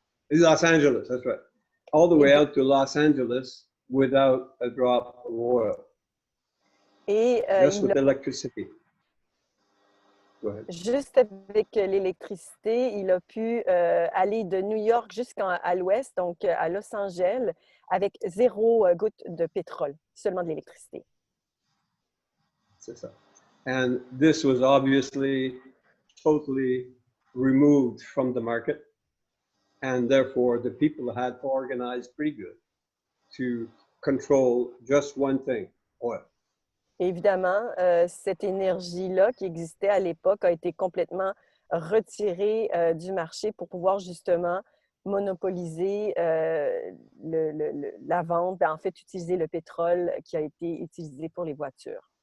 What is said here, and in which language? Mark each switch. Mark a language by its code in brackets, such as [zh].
[en] Los Angeles, that's right. All the way out to Los Angeles without a drop of oil. [fr] Et [en] just with electricity. Go ahead. [fr] Juste avec l'électricité, il a pu aller de New York jusqu'à l'ouest, donc à Los Angeles, avec 0 goutte de pétrole, seulement de l'électricité. C'est ça. [en] And this was obviously totally removed from the market, and therefore the people had organized pretty good to control just one thing, oil. [fr] Évidemment, cette énergie-là qui existait à l'époque a été complètement retirée du marché pour pouvoir justement monopoliser la vente, en fait, utiliser le pétrole qui a été utilisé pour les voitures.